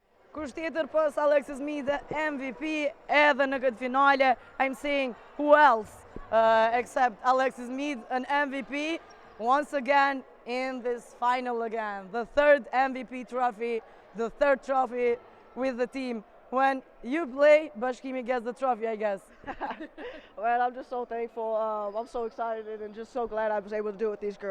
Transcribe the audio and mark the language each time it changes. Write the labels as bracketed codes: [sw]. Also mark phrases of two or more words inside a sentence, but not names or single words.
[sq] Kush tjetër pas Alexis Mead MVP edhe në këtë finale. [en] I'm saying who else except Alexis Mead an MVP once again in this final again. The third MVP trophy, the third trophy with the team. When you play, Bashkimi gets the trophy, I guess. Well, I'm just so thankful. I'm so excited and just so glad I was able to do it with these girls.